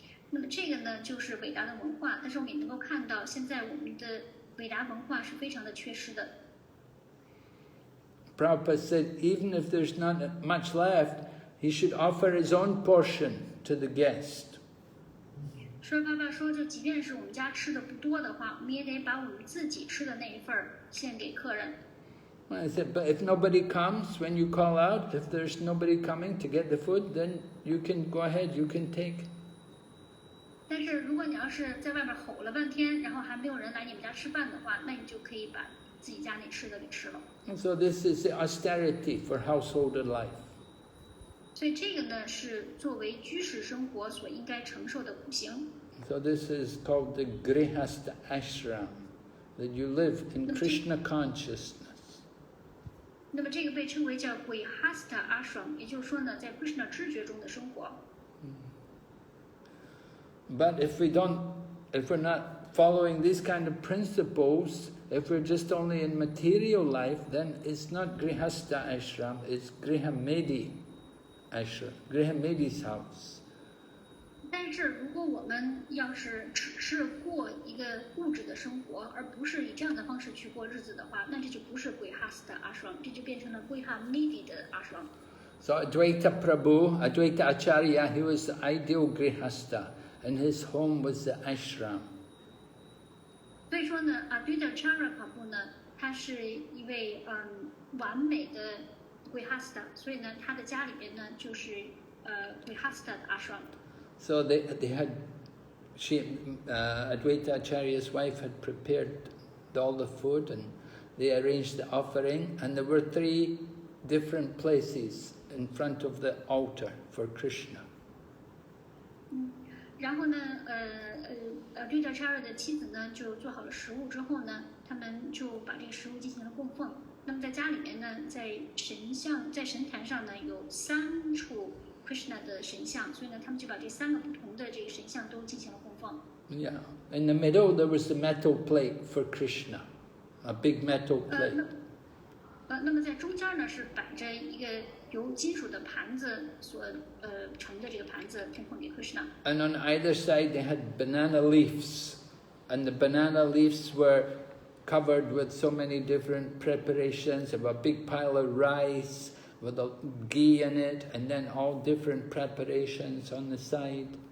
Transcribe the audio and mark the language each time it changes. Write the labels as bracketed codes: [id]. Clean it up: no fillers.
[zh] 那么这个呢，就是伟大的文化，但是我们也能够看到，现在我们的伟大文化是非常的缺失的。 [en] Prabhupada said, even if there's not much left, he should offer his own portion to the guest. [zh] 舍爸爸说，就即便是我们家吃的不多的话，我们也得把我们自己吃的那一份献给客人。 [en] I said, but if nobody comes when you call out, if there's nobody coming to get the food, then you can go ahead, you can take. [zh] 但是如果你要是在外面吼了半天，然后还没有人来你们家吃饭的话，那你就可以把自己家那吃的给吃了。 [en] And so this is the austerity for householder life. [zh] 所以这个呢，是作为居士生活所应该承受的苦行。 [en] So this is called the Grihastha Ashram, that you live in Krishna consciousness. [zh] 那么这个被称为叫 Grihastha Ashram， 也就是说呢，在 Krishna 知觉中的生活。 [en] But if we're not following these kind of principles, if we're just only in material life, then it's not Grihastha Ashram, it's Grihamedi Ashram, Grihamedi's house. [zh] 但是如果我们要是只是过一个物质的生活，而不是以这样的方式去过日子的话，那这就不是 Grihastha Ashram， 这就变成了 Grihamedi 的 Ashram。 [en] So Adwaita Prabhu, Adwaita Acharya, he was the ideal Grihastha, and his home was the ashram. [zh] 所以说呢，Adwaita Caritamrta 呢，他是一位完美的 Grihastha， 所以呢，他的家里边呢就是Grihastha 的 ashram。 [en] So they had, Adwaita Acharya's wife had prepared all the food, and they arranged the offering, and there were 3 different places in front of the altar for Krishna. [zh] 然后呢，Caitanya 的妻子呢就做好了食物之后呢，他们就把这个食物进行了供奉。那么在家里面呢，在神坛上呢有3处 Krishna 的神像，所以呢，他们就把这3个不同的这个神像都进行了供奉。 [en] Yeah, in the middle there was the metal plate for Krishna, a big metal plate. [zh] 那么在中间呢是摆着一个由金属的盘子所盛的这个盘子，供奉给 Krishna。 [en] And on either side they had banana leaves, and the banana leaves were covered with so many different preparations of a big pile of rice with a ghee in it, and then all different preparations on the side.